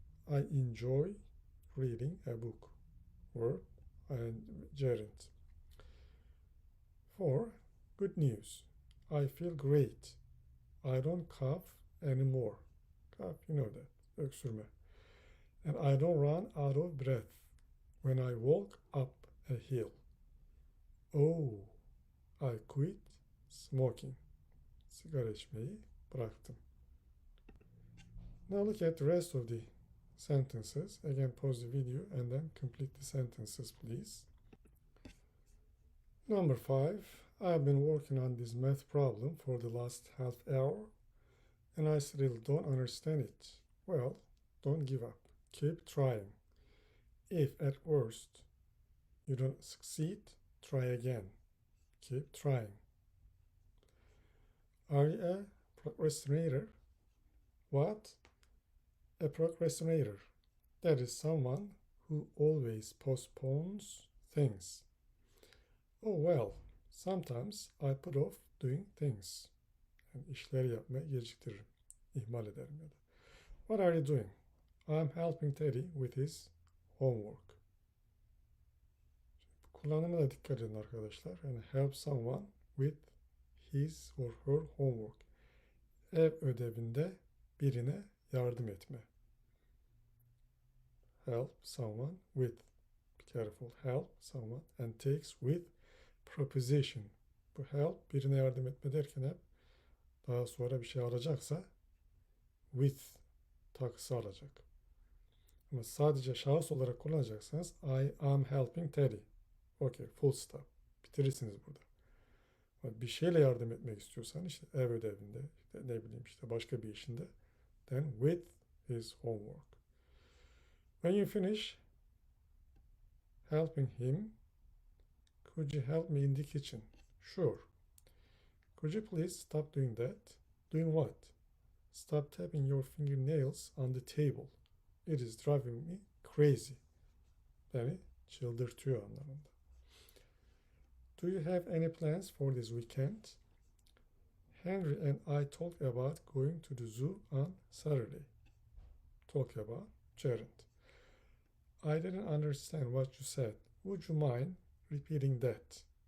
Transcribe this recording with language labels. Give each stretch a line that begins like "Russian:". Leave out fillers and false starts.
English: I enjoy reading a book. Verb and gerund. 4. Good news. I feel great. I don't cough anymore. Cough, you know that.
Turkish: Öksürme.
English: And I don't run out of breath when I walk up a hill. Oh, I quit smoking.
Turkish: Sigara içmeyi bıraktım.
English: Now look at the rest of the sentences. Again, pause the video and then complete the sentences, please. Number 5. I've been working on this math problem for the last half hour and I still don't understand it. Well, don't give up. Keep trying. If at worst you don't succeed, try again. Keep trying. Are you a procrastinator? What? A procrastinator. That is someone who always postpones things. Oh well, sometimes I put off doing things.
Turkish: Yani işleri yapmaya geciktiririm. İhmal ederim ya da.
English: What are you doing? I'm helping Teddy with his homework.
Turkish: kullanımına dikkat edin arkadaşlar.
English: Yani help someone with his or her homework.
Turkish: Ev ödevinde birine yardım etme.
English: Help someone with. Be careful. Help someone and takes with preposition.
Turkish: Bu help birine yardım etme derken hep daha sonra bir şey alacaksa with takısı alacak. Ama sadece şahıs olarak kullanacaksanız
English: I am helping Teddy. Okay, full stop.
Turkish: Bitirirsiniz burada. Bir şeyle yardım etmek istiyorsan işte ev ödevinde, işte ne bileyim işte başka bir işinde,
English: then with his homework. When you finish helping him, could you help me in the kitchen? Sure. Could you please stop doing that? Doing what? Stop tapping your fingernails on the table. It is driving me crazy.
Turkish: Beni çıldırtıyor anlamında.
English: Do you have any plans for this weekend? Henry and I talked about going to the zoo on Saturday. Talk about gerund. I didn't understand what you said. Would you mind repeating that?